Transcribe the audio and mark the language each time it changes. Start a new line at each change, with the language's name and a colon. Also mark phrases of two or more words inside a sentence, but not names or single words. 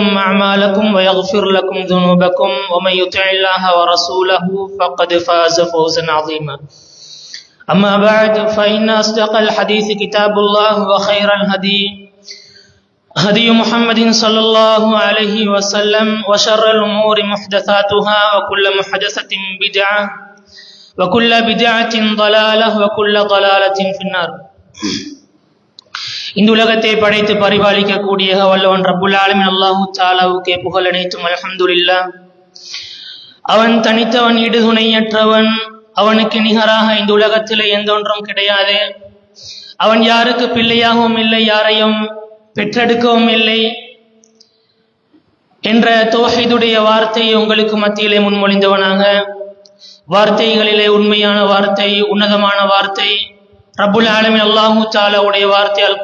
Arabic: أعمالكم ويغفر لكم ذنوبكم ومن يطع الله ورسوله فقد فاز فوزا عظيما أما بعد فإن أصدق الحديث كتاب الله وخير الهدي هدي محمد صلى الله عليه وسلم وشر الأمور محدثاتها وكل محدثة بدعة وكل بدعة ضلالة وكل ضلالة في النار.
Tamil: இந்த உலகத்தை படைத்து பரிபாலிக்க கூடிய வல்லவன்
Arabic: رب العالمين
Tamil: அல்லாஹு தஆலாவுக்கே புகழ் அனைத்தும் அல்ஹம்துலில்லாஹ். அவன் தனித்தவன், ஈடு துணையற்றவன், அவனுக்கு நிகராக இந்த உலகத்தில் எந்த ஒன்றும் கிடையாது. அவன் யாருக்கு பிள்ளையாகவும் இல்லை, யாரையும் பெற்றெடுக்கவும் இல்லை என்ற தௌஹீதுடைய வார்த்தையை உங்களுக்கு மத்தியிலே முன்மொழிந்தவனாக, வார்த்தைகளிலே உண்மையான வார்த்தை, உன்னதமான வார்த்தை
Arabic: رب العالمين
Tamil: அல்லாஹு தஆலாவுடைய வார்த்தை அல்